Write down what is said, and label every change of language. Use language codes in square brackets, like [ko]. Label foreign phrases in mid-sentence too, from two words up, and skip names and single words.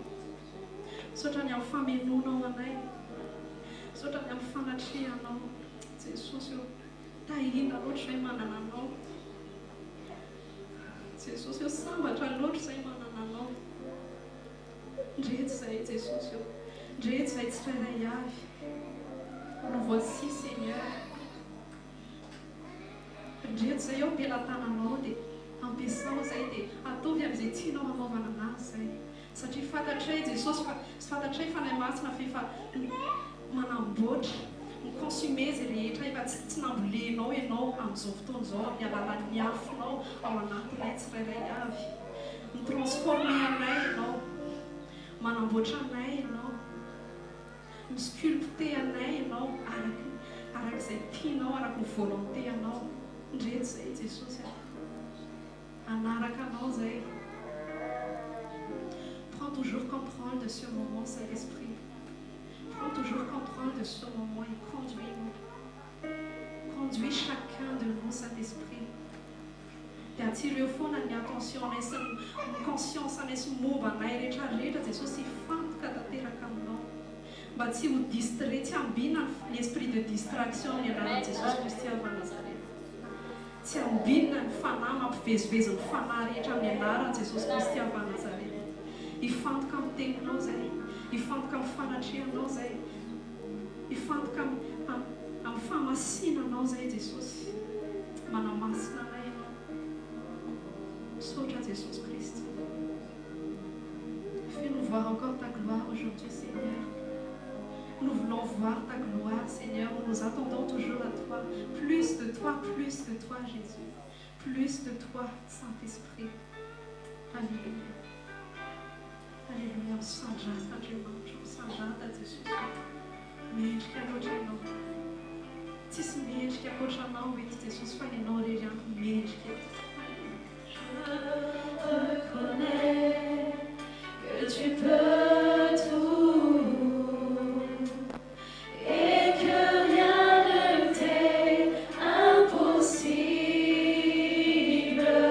[mg] Saotra ny amin'ny famemonao anay, saotra ny amin'ny fanatrehanao Jesosy eo. Tahina loatra izay manana anao Jesosy eo, sambatra loatra izay manana anao. Ndreto izay Jesosy eo, ndreto izay tsirairay avy. [fr] Nous voici Seigneur. [mg] Ndreto izay eo am-pelatananao dia ampiasao izay dia ataovy amin'izay tianao hanaovana anazy izay. Satria fantatray Jesosy fa sy fantatray fanahy masina fefa manamboatra miconsume izy rehetra efa tsy nambolenao ianao amin'izao fotoana izao amin'ny alalan'ny afinao ao anatinay tsirairay avy mitransforme anay ianao manamboatra anay ianao misculpte anay ianao arak'izay tianao araka ny volonté anao ndreto izay Jesosy anaraka anao zay. [fr] Prends toujours contrôle de ce moment, Saint-Esprit. Prends toujours contrôle de ce moment et conduis-nous. Conduis chacun de nous, Saint-Esprit. [mg] Dia atsiro eo foana ny attention-nay sy ny conscience-nay sy momba anay rehetrarehetra Jesosy hifantoka tanteraka aminao. Mba tsy ho distrait, tsy ambina [fr] l'esprit de distraction [mg] ny anaran'i Jesosy Kristy avy Nazareth. Tsy ambinina ny fanahy mampivezivezy ny fanahy rehetra amin'ny anaran'i Jesosy Kristy avy Nazareth. Hifantoka amin'ny teninao zay, hifantoka amin'ny fanatrehanao zay, hifantoka amin'ny famasinanao zay Jesosy. Manamasina anay ianao. Misaotra Jesosy Kristy. [fr] Fais-nous voir encore ta gloire aujourd'hui, Seigneur. Nous voulons voir ta gloire, Seigneur. Nous attendons toujours à toi. Plus de toi, Jésus. Plus de toi, Saint-Esprit. Alléluia. Alléluia. [mg] Sanjata Jésus. Sanjata Jésus. Mendrika loatra ianao. Tsisy mendrika ankoatranao eto Jesosy fa ianao irery ampy mendrika eto. [fr] Je reconnais que tu peux tout et que rien ne t'est impossible.